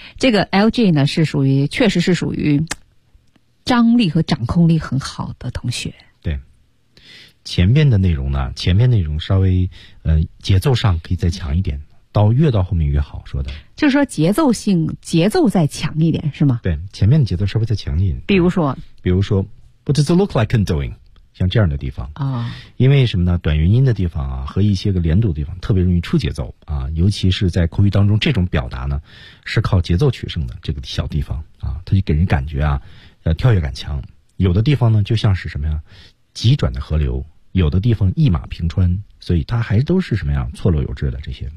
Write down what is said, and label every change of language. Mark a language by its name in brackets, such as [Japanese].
[Chinese] 这个 LG 呢是属于，确实是属于张力和掌控力很好的同学。前面内容稍微节奏上可以再强一点。到越到后面越好，说的就是说节奏再强一点是吗？对，前面的节奏稍微再强一点。比如说 [English] What does it look like I'm doing? [Chinese] 像这样的地方啊、哦，因为什么呢，短元音的地方啊和一些个连读的地方特别容易出节奏啊，尤其是在口语当中这种表达呢是靠节奏取胜的，这个小地方啊它就给人感觉啊跳跃感强，有的地方呢就像是什么呀急转的河流，有的地方一马平川，所以他还都是什么样错落有致的这些。